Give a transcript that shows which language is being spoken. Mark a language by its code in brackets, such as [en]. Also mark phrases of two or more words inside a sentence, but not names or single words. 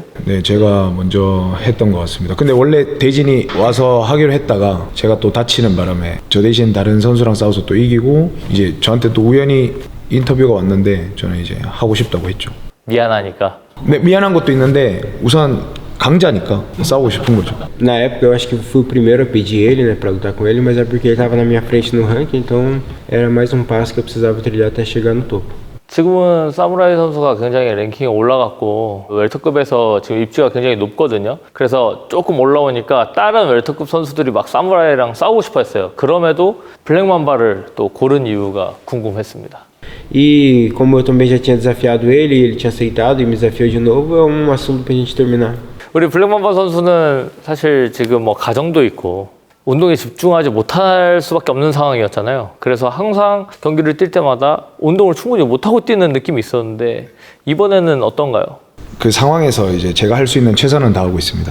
[ko] 네, 제가 먼저 했던 것 같습니다. 근데 원래 대진이 와서 하기로 했다가 제가 또 다치는 바람에 저 대신 다른 선수랑 싸워서 또 이기고 이제 저한테 또 우연히 인터뷰가 왔는데 저는 이제 하고 싶다고 했죠. 미안하니까. 네, 미안한 것도 있는데 우선 강자니까 싸우고 싶은 거죠. [pt] Na época eu acho que fui o primeiro a pedir ele, né, pra lutar com ele, mas é porque ele tava na minha frente no ranking, então era mais um passo que eu precisava trilhar até chegar no topo. [ko] 지금은 사무라이 선수가 굉장히 랭킹이 올라갔고 웰터급에서 지금 입지가 굉장히 높거든요. 그래서 조금 올라오니까 다른 웰터급 선수들이 막 사무라이랑 싸우고 싶어 했어요. 그럼에도 블랙맘바를 또 고른 이유가 궁금했습니다. [pt] E como eu também já tinha desafiado ele e ele tinha aceitado e me desafiou de novo, é um assunto pra gente terminar. [ko] 우리 블랙맘바 선수는 사실 지금 뭐 가정도 있고 운동에 집중하지 못할 수밖에 없는 상황이었잖아요. 그래서 항상 경기를 뛸 때마다 운동을 충분히 못하고 뛰는 느낌이 있었는데 이번에는 어떤가요? 그 상황에서 이제 제가 할 수 있는 최선은 다하고 있습니다.